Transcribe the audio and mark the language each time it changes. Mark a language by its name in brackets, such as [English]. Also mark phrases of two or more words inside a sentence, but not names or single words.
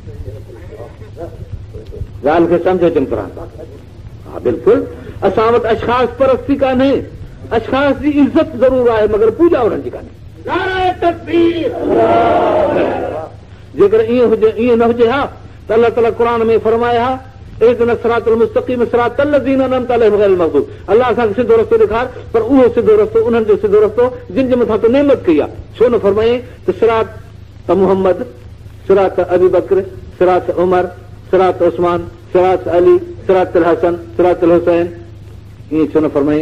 [Sindhi] ॻाल्हि खे सम्झो चङी तरह सां। हा बिल्कुलु, असां वटि अशख़ास परस्ती कान्हे, अशख़ास जी इज़त ज़रूर आहे, मगर पूॼा उन्हनि जी कान्हे। जेकर ईअं हुजे, ईअं न हुजे हा त अलाह ताला क़ुर में फरमाया हा [Arabic] اهدنا الصراط المستقيم صراط الذين أنعمت عليهم غير المغضوب, [Sindhi] अलाह असांखे सिधो रस्तो ॾेखार, पर उहो सिधो रस्तो उन्हनि जो सिधो रस्तो जिन जे मथां तो नेमत कई आहे। छो न फरमाए त सिरात त मुहम्मद, सिरात अबू बकर, सिरात उमर, सिरात उस्मान, सिरात अली, सिरात हसन, सिरात हुसैन, ईअं छो न फरमाई?